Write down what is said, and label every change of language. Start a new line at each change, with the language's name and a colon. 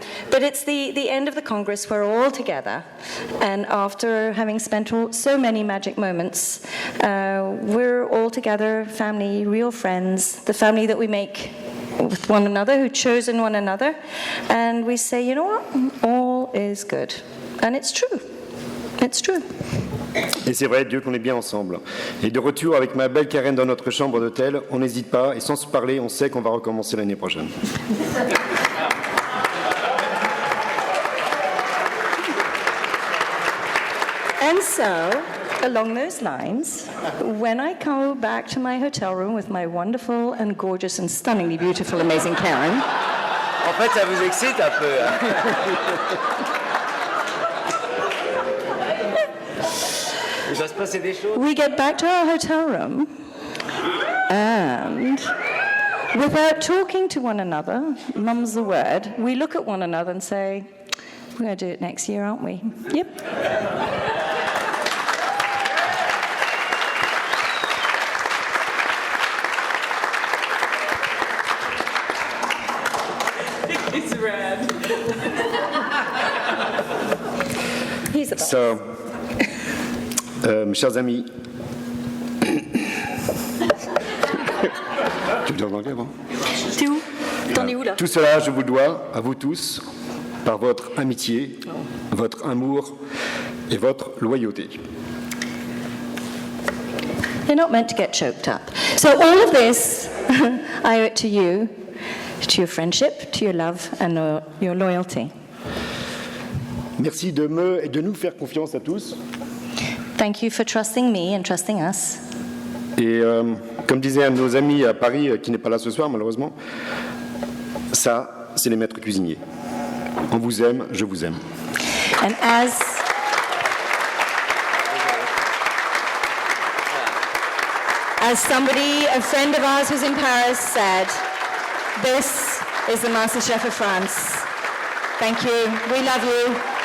English: But it's the end of the Congress, we're all together, and after having spent so many magic moments, we're all together, family, real friends, the family that we make with one another, who chosen one another, and we say, you know what, all is good. And it's true. It's true.
French: Et c'est vrai, Dieu qu'on est bien ensemble. Et de retour avec ma belle Karen dans notre chambre d'hôtel, on n'hésite pas, et sans se parler, on sait qu'on va recommencer l'année prochaine.
English: And so, along those lines, when I go back to my hotel room with my wonderful and gorgeous and stunningly beautiful, amazing Karen,
French: En fait, ça vous excite un peu. Hein. Il va se passer des choses.
English: we get back to our hotel room, and without talking to one another, mum's the word, we look at one another and say, we're going to do it next year, aren't we? Yep. It's red. He's the boss.
French: So, mes chers amis, tu veux dire en anglais, bon? T'es où? T'en es où là? Tout cela, je vous le dois, à vous tous, par votre amitié, votre amour et votre loyauté.
English: They're not meant to get choked up. So all of this, I owe it to you, to your friendship, to your love, and your loyalty.
French: Merci de me et de nous faire confiance à tous.
English: Thank you for trusting me and trusting us.
French: Et comme disait un de nos amis à Paris, qui n'est pas là ce soir malheureusement, ça, c'est les maîtres cuisiniers. On vous aime, je vous aime.
English: And as somebody, a friend of ours who's in Paris said, this is the Master Chef of France. Thank you. We love you.